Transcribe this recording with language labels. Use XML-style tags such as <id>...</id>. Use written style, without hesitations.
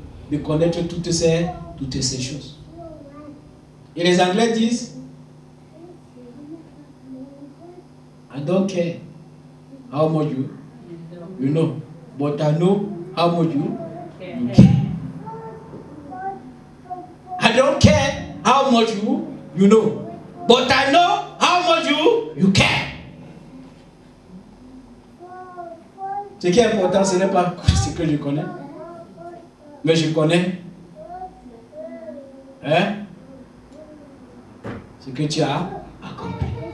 <fr>De connaître toutes ces choses. Et les Anglais disent,</fr> <en>I don't care how much you know, but I know how much you care. I don't care how much you know, but I know how much you care.</en> <fr>Ce qui est important, ce n'est pas ce que je connais, mais je connais ce que tu as accompli.</fr>